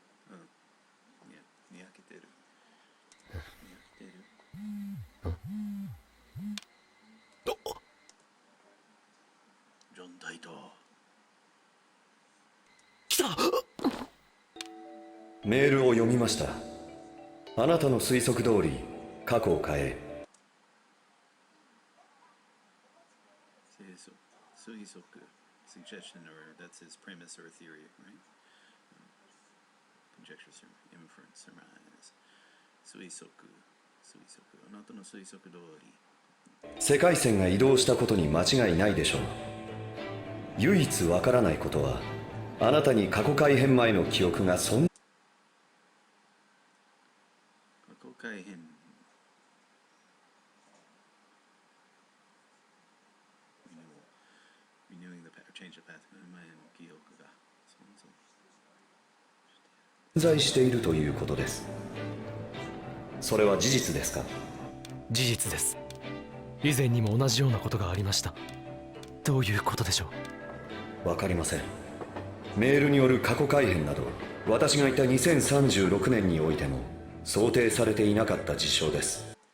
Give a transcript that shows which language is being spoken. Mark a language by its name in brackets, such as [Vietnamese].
[Japanese] うん。にやけてる。にやけてる。ジョン大統領。来た。メールを読みました。あなたの推測通り過去を変え、 [English] 推測 suggestion or that's his premise or theory, right? Conjecture, inference, surmise. [Japanese] 推測あなたの推測通り世界線が移動したことに間違いないでしょう。唯一わからないことは、あなたに過去改変前の記憶がそんな過去改変 [English] renewing the change of path [Japanese] 前の記憶が存在しているということです。それは事実ですか？事実です。以前にも同じようなことがありました。どういうことでしょう？わかりません。メールによる過去改変など、私がいた2036年においても想定されていなかった事象です。